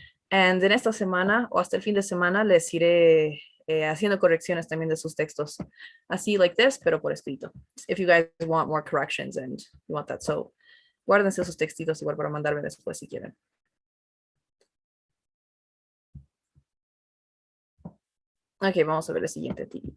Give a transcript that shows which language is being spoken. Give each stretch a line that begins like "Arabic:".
Spanish: And en esta semana o hasta el fin de semana les iré haciendo correcciones también de sus textos. Así like this, pero por escrito.
English: If you guys want more corrections and you want that.
Spanish: So, guárdense sus textitos igual para mandarme después si quieren. Ok, vamos a ver el siguiente.